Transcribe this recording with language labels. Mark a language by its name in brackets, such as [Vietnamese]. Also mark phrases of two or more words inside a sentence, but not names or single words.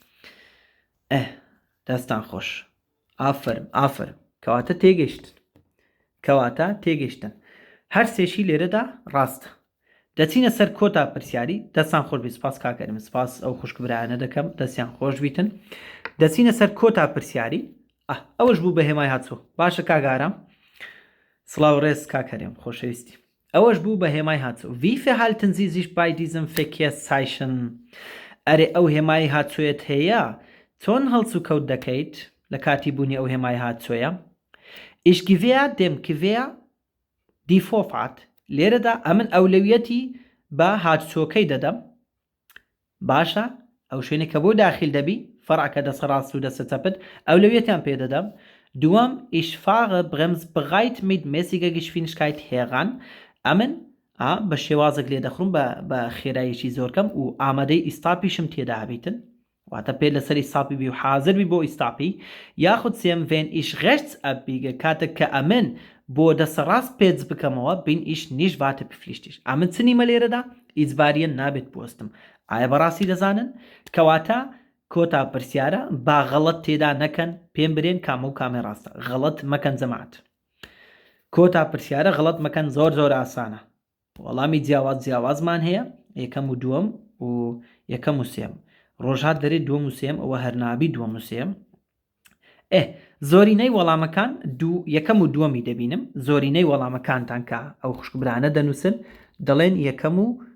[Central Kurdish] دەستان خۆش ئافرم کەواتە تێگەیشتن هەر سێشی لێرەدا ڕاستە دەچینە سەر کۆتا پرسیاری دەستان خۆش بی سپاس کاکەرم سپاس ئەو خوشک برایانە دەکەم دەستیان خۆش بیتن دەچینە سەر کۆتا پرسیاری ئەوەش بوو بە هێمای هاتووە باشە کاگارم سڵاو ڕێز کاکەرم خۆشەویستی ئەوەش بوو بە هێمای هاتووە [German] Wie verhalten Sie sich bei diesem Verkehrszeichen [Central Kurdish] ئەرێ ئەو هێمای هاتووێت هەیە چۆن هەڵس و کەوت دەکەیت لە کاتی بوونی ئەو هێمای هاتوویە [German] Ich gewähr dem Gewehr die Vorfahrt [Central Kurdish] لێرەدا ئەمن ئەولەویەتی بە هاتچۆکەی دەدەم باشە ئەو شوێنێک کە بۆ داخل دەبی فەرعکە دەسە ڕاست و دەسە چەپت ئەولەویەتیان پێ دەدەم. دووەم [German] ich fahre bremsbereit mit mäßiger Geschwindigkeit heran [Central Kurdish] ئەمن بە شێوازێک لێ دەخڕم بە خێراییەکی زۆر کەم و ئامادەی ئیستاپیشم تێدا هەبیتن واتە پێ لەسەر ئیستاپی بی و حازربی بۆ ئیستاپی یاخود سێم [German] wenn ich rechts abbiege [Central Kurdish] کاتێک کە ئەمن بۆ دەسە ڕاست پێچ بکەمەوە [German] bin ich nicht warte bepflichtigt [Central Kurdish] ئەمن چنیمە لێرەدا ئیجباریەن نابێت بوەستم ئایا بەڕاستی دەزانن کەواتە کۆتا پرسیارە با غەڵەت تێدا نەکەن پێم برێن کامە و کامێ ڕاستە غەڵەت مەکەن جەماعەت کۆتا پرسیارە غەڵەت مەکەن زۆر ئاسانە وەڵامی جیاوازمان هەیە یەکەم و دووەم و یەکەم و سێم ڕۆژهات دەرێت دووەم و سێم ئەوە هەرنابی دووەم و سێم زۆرینەی وەڵامەکان یەکەم و دووەمی دەبینم زۆرینەی وەڵامەکانتان کە ئەو خوشکبرانە دەنووسن دەڵێن یەکەم و